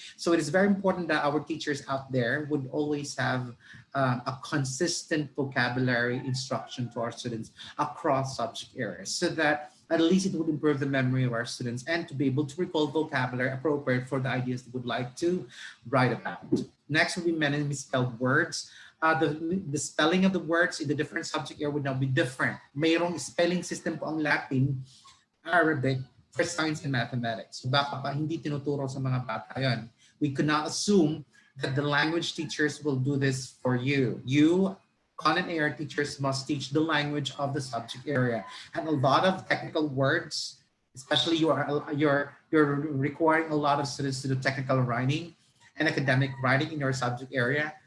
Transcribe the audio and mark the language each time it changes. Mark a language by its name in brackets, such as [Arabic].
[English] So it is very important that our teachers out there would always have a consistent vocabulary instruction to our students across subject areas so that at least it would improve the memory of our students and to be able to recall vocabulary appropriate for the ideas they would like to write about. Next would be many misspelled words. The spelling of the words in the different subject area would now be different. [Filipino] Mayroong spelling system po ang Latin, Arabic, [English] for science and mathematics. [Filipino] So baka pa hindi tinuturo sa mga bata yun. [English] We could not assume that the language teachers will do this for you. You, content area teachers, must teach the language of the subject area. And a lot of technical words, especially you're requiring a lot of students to do technical writing and academic writing in your subject area.